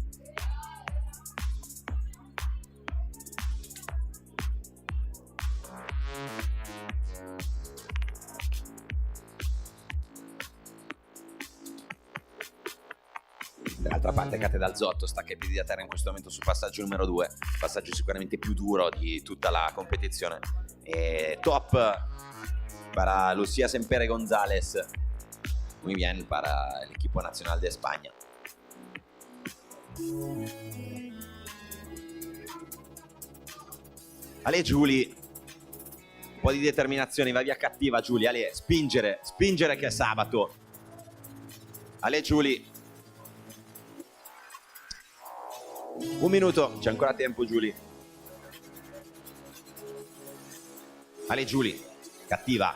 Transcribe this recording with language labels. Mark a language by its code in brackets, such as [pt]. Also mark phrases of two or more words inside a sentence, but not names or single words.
[it] Dall'altra parte Kate Dal Zotto stacca i piedi da terra in questo momento sul passaggio numero 2, passaggio sicuramente più duro di tutta la competizione. [es] E top para Lucia Sempere González, muy bien para el equipo nacional de España. [it] Ale Giulia, un po' di determinazione, va via cattiva Giulia. Ale, spingere che è sabato. Ale Giulia. Un minuto, c'è ancora tempo Giulia. Ale Giulia, cattiva.